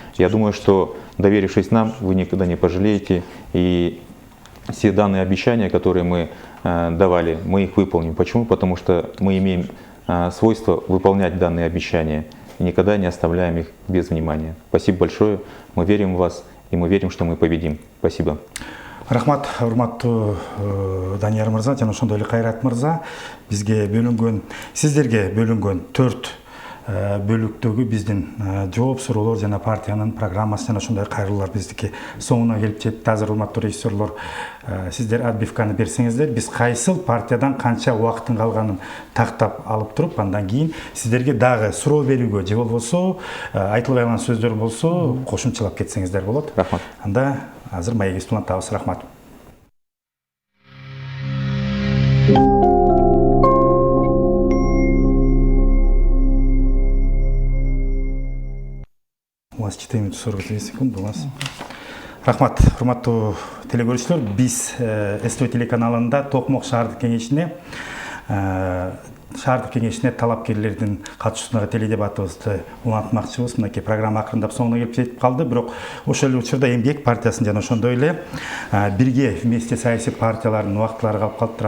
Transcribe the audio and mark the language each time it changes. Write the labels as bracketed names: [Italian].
[Russian] Я думаю, что, доверившись нам, вы никогда не пожалеете. И все данные обещания, которые мы давали, мы их выполним. Почему? Потому что мы имеем свойство выполнять данные обещания и никогда не оставляем их без внимания. Спасибо большое. Мы верим в вас и мы верим, что мы победим. Спасибо. [Kyrgyz] Рахмат, урматтуу Данияр мырза жана ошондой эле Кайрат мырза, бизге бөлүнгөн, сиздерге бөлүнгөн 4 бөлүктөгү биздин жооп суроолор жана партиянын программасы жана ошондой кайрылуулар биздики соңуна келип жетти. Азыр урматтуу режиссерлор, сиздер отбивканы берсеңиздер, биз кайсыл партиядан канча убакыттын калганын тактап алып туруп, андан кийин сиздерге дагы суроо берүүгө же болбосо айтылбай калган сөздөр болсо кошумчалап кетсеңиздер болот. Рахмат. Анда азыр маегибизди улантабыз. Рахмат. У вас 4 минуты 42 секунды. У вас. Рахмат, урматтуу телекөрүүчүлөр, биз СТВ телеканалында Токмок шаардык кеңешине талапкерлердин катышуусундагы теледебатыбызды улантмакчыбыз. Мынакей программа акырындап соңуна келип жетип калды. Бирок ошол эле учурда МГЕК партиясын жана ошондой эле бирге вместе саясий партиялардын убактылары калып калыптыр.